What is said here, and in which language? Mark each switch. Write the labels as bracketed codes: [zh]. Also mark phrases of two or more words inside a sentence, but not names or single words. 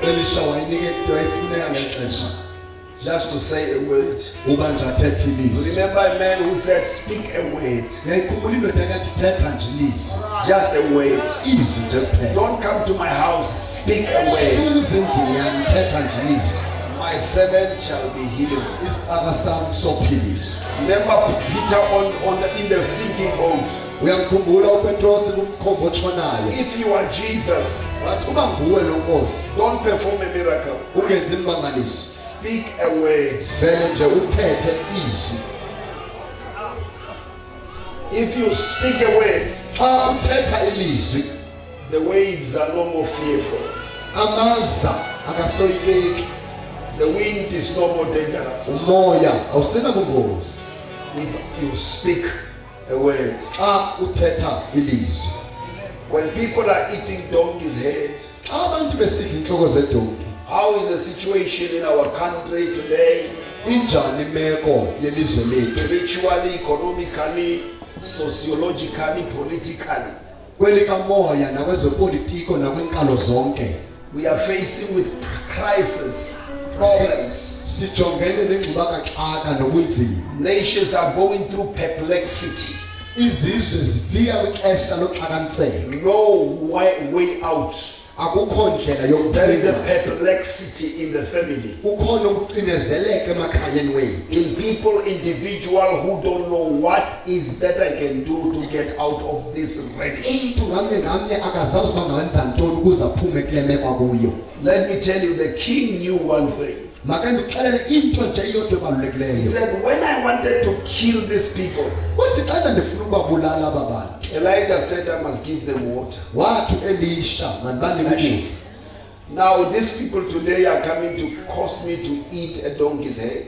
[xh] U-Elisha wayinika into ayifuneka ngexesha. [en] just to say a word. [xh] uba nje athethe ilizwi. [en] Remember a man who said, speak a word. [xh] Ngiyayikhumbula indoda ekathi thetha nje ilizwi. [en] Just a word. [xh] Izwi nje kuphela. [en] Don't come to my house, speak a word. [xh] Suze endlini yami thetha nje ilizwi. [en] My servant shall be healed. [xh] Isicaka sami sophiliswa. [en] Remember Peter in the sinking boat. [xh] Uyamkhumbula uPetros kumkhombo otshonayo. [en] If you are Jesus, [xh] Wathi uba nguwe lo Nkosi, [en] don't perform a miracle. [xh] ungenzi imangaliso. [en] Speak a word. [xh] Vele nje uthethe izwi. [en] If you speak a word, [xh] Xa uthetha ilizwi, [en] the waves are no more fearful. [xh] amaza akasoyikeki. [en] The wind is no more dangerous. [xh] Umoya awusenabungozi. [en] If you speak a word. [xh] Xa uthetha ilizwi. [en] When people are eating donkey's head, [xh] Xa abantu besidla inhloko zedonki, [en] how is the situation in our country today? [xh] injani imeko yelizwe lethu? [en] Spiritually, economically, sociologically, politically. [xh] Kwelikamoya nakwezopolitiko nakwinkalo zonke. [en] We are facing with crisis, problems. [xh] Sijongene nengxubakaxaka nobunzima. [en] Nations are going through perplexity. [xh] Izizwe zifika kwixesha loxakaniseka. [en] No way out. [xh] Akukho ndlela [en] There is a [xh] yokuphila. [en] perplexity in the family. [xh] Kukhona ukucinezeleka emakhayeni wethu. [en] In people, individual who don't know what is that I can do to get out of this already. [xh] Umuntu ngamnye ngamnye akazazi uba ngawenza ntoni ukuze aphume kule meko akuyo. [en] Let me tell you, the king knew one thing. [xh] Make ndikuxelele into nje iyodwa [en] He [xh] ebalulekileyo. [en] said, when I wanted to kill these people, [xh] Uthi xa ndifuna ukubabulala aba bantu, [en] Elijah said, I must give them water. [xh] wathi Elisha mandibanike ukudla. [en] Now, these people today are coming to cause me to eat a donkey's head.